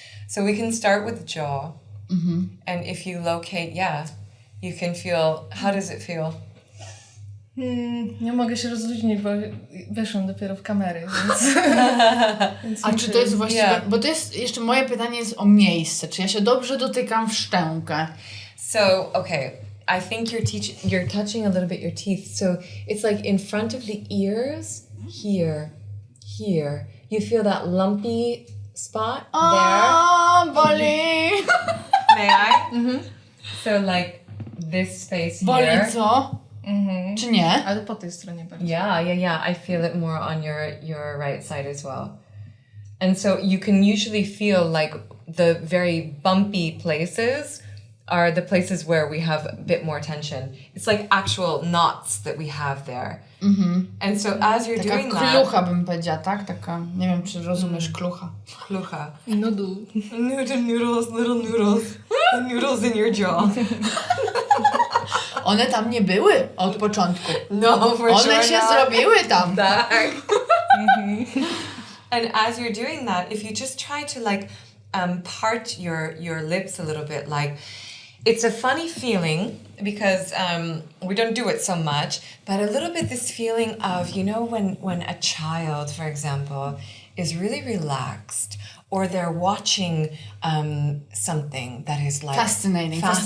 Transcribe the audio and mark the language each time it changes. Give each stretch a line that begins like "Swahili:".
English: So we can start with the jaw. And if you locate, you can feel, how does it feel?
Polish: Nie mogę się rozluźnić, bo weszłam dopiero w kamery, więc A czy to jest właściwe, bo to jest, jeszcze moje pytanie jest o miejsce, czy ja się dobrze dotykam w szczękę?
English: So, okay, I think you're touching a little bit your teeth, so it's like in front of the ears, here. You feel that lumpy spot there?
Polish: Boli!
English: May I? So like this space
Polish: Boli
English: here.
Polish: co? Czy nie? Ale po tej stronie bardziej.
English: Yeah. I feel it more on your right side as well. And so you can usually feel like the very bumpy places are the places where we have a bit more tension. It's like actual knots that we have there. And so as you're doing that...
Polish: Taka klucha bym powiedziała, tak? Taka, nie wiem, czy rozumiesz klucha. Klucha.
English: Noodle. Noodles, little noodles. The noodles in your jaw.
Polish: One tam nie były od początku.
English: No, for sure
Polish: One się
English: not.
Polish: zrobiły tam. Tak.
English: And as you're doing that, if you just try to part your lips a little bit, it's a funny feeling because we don't do it so much, but a little bit this feeling of, when a child, for example, is really relaxed, or they're watching something that is fascinating.